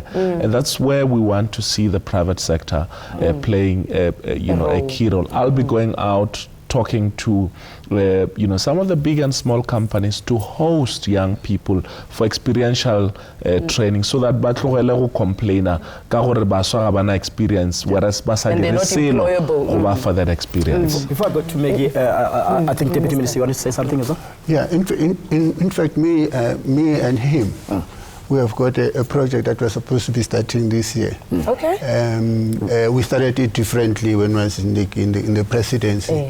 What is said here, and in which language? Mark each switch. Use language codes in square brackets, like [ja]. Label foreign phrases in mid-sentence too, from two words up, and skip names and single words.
[en] And that's where we want to see the private sector playing a key role. I'll be going out talking to some of the big and small companies to host young people for experiential training, so that [tn] batlogele go complaina ka gore baswa ga bana experience, [en] whereas [tn] basa dire selo go ba [en] for that experience. Before I go to Maggie, I think Deputy Minister, you want to say something as well? Yeah, in fact, me and him, we have got a project that was supposed to be starting this year. Okay. We started it differently when I was in the presidency.